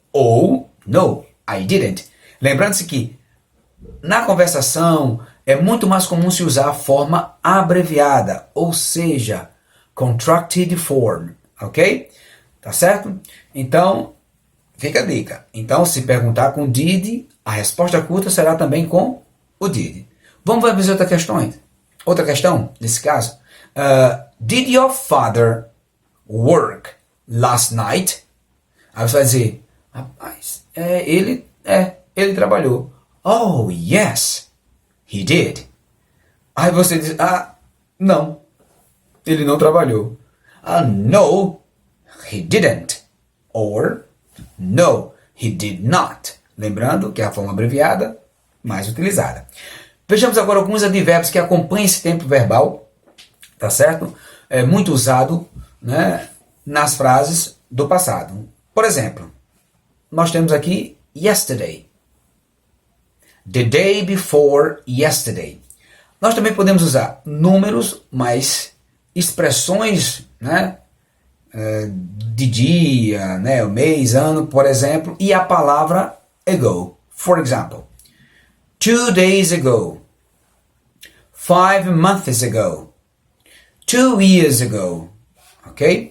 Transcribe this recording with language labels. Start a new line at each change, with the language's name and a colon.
Portuguese: Ou,
English: No, I didn't.
Portuguese: Lembrando-se que na conversação é muito mais comum se usar a forma abreviada, ou seja, contracted form, ok? Tá certo? Então, fica a dica. Então, se perguntar com did, a resposta curta será também com o did. Vamos ver outra questão. Outra questão, nesse caso.
English: Did your father work last night?
Portuguese: Aí você vai dizer, rapaz, ele trabalhou.
English: Oh, yes, he did.
Portuguese: Aí você diz, não, ele não trabalhou.
English: No, he didn't. Or, no, he did not.
Portuguese: Lembrando que é a forma abreviada mais utilizada. Vejamos agora alguns advérbios que acompanham esse tempo verbal, tá certo? É muito usado, né, nas frases do passado. Por exemplo, nós temos aqui yesterday.
English: The day before yesterday.
Portuguese: Nós também podemos usar números, mas expressões, né, de dia, né, o mês, ano, por exemplo, e a palavra ago.
English: For example, 2 days ago, 5 months ago, 2 years ago. Ok?